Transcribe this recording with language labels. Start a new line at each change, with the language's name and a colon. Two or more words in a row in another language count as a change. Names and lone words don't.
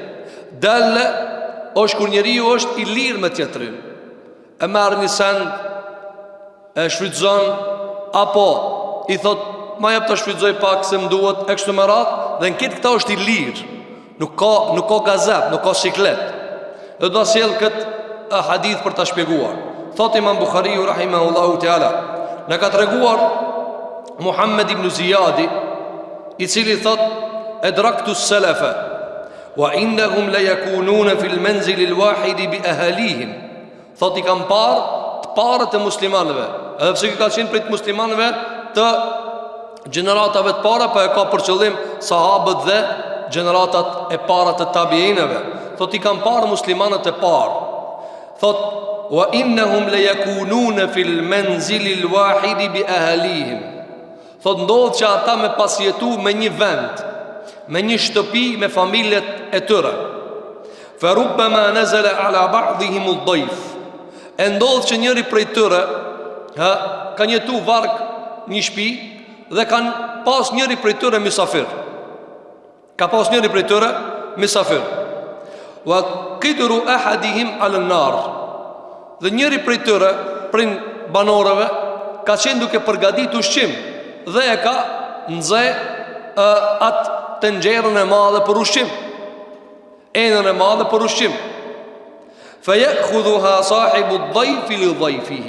Albanian: Dalle është kur njeriu është i lirë me tjetrin, e merr një send, e shfrytëzon, apo i thot ma jep të shfrytëzoj pak se më duhet e kështu me radhë, dhe në këtë këta është i lirë, nuk ka gazep, nuk ka siklet. Dhe do të sjell këtë hadith për ta shpjeguar. Thot Imam Buhariu
Arabic: رحمه الله تعالى,
Albanian: na ka treguar Muhammed ibn Ziyadi, i cili thot
Arabic: أدركت السلف وإنهم لا يكونون في المنزل الواحد بأهاليهم.
Albanian: Thot i kam të parët e muslimanëve, edhe pse ka qenë prej muslimanëve të gjeneratave të para, pa e ka për qëllim sahabët dhe gjeneratat e para të tabiinëve. Thot i kam muslimanët e parë.
Arabic: Thot وإنهم لا يكونون في المنزل الواحد بأهاليهم.
Albanian: Thot ndodh që ata me pasjetu me një vend, me një shtëpi me familjet e tyre.
Arabic: فربما نزل على بعضهم الضيف.
Albanian: E ndodh që njëri prej tyre ka jetu varg një shtëpi dhe kanë pas njëri prej tyre mysafir. Ka pas njëri prej tyre mysafir.
Arabic: وقدر أحدهم على النار.
Albanian: Dhe njëri prej tyre, prej banorëve, ka qenë duke përgatitur ushqim dhe e ka nxe atë tenxherën e madhe për ushqim, enën e madhe për ushqim.
Arabic: فيأخذها صاحب الضيف لضيفه.